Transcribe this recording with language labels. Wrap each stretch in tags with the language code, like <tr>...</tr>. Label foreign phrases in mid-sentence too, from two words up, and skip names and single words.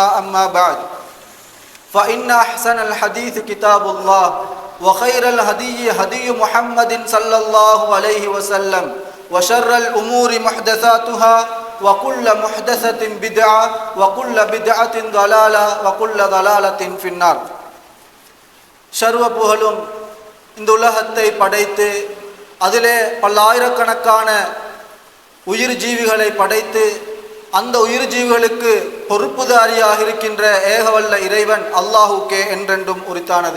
<ar>أما بعد، فإن أحسن الحديث كتاب الله وخير الهدي هدي محمد صلى الله عليه وسلم وشر الأمور محدثاتها وكل محدثة بدعة وكل بدعة ضلالة وكل ضلالة في النار.</ar> <ta>சர்வ புகழும் இந்த உலகத்தை படைத்து அதிலே பல்லாயிரக்கணக்கான உயிர் ஜீவிகளை படைத்து அந்த உயிர் ஜீவிகளுக்கு பொறுப்புதாரியாக இருக்கின்ற ஏகவல்ல இறைவன் அல்லாஹுக்கே என்றென்றும் உரித்தானது.</ta>